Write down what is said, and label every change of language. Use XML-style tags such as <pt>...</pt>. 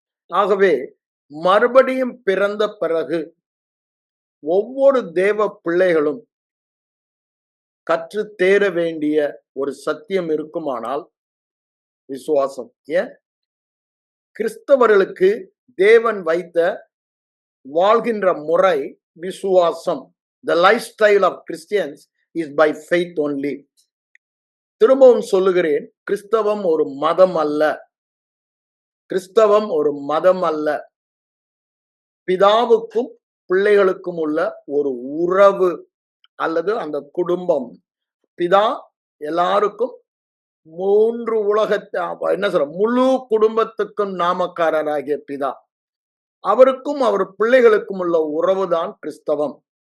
<ta>ஆகவே மறுபடியும் பிறந்த பிறகு ஒவ்வொரு தேவ பிள்ளைகளும் கற்று தேர வேண்டிய ஒரு சத்தியம் இருக்குமானால் விசுவாசம். ஏன்? கிறிஸ்தவர்களுக்கு தேவன் வைத்த வாழ்கின்ற முறை விசுவாசம்.</ta> <en>The lifestyle of Christians is by faith only.</en> <ta>திரும்பவும் சொல்லுகிறேன், கிறிஸ்தவம் ஒரு மதம் அல்ல. கிறிஸ்தவம் ஒரு மதம் அல்ல. பிதாவுக்கும் பிள்ளைகளுக்கும் உள்ள ஒரு உறவு அல்லது அந்த குடும்பம். பிதா எல்லாருக்கும் மூன்று உலகத்தை என்ன சொல்ற, முழு குடும்பத்துக்கும் நாமக்காரராகிய பிதா, அவருக்கும் அவர் பிள்ளைகளுக்கும் உள்ள உறவுதான் கிறிஸ்தவம்.</ta>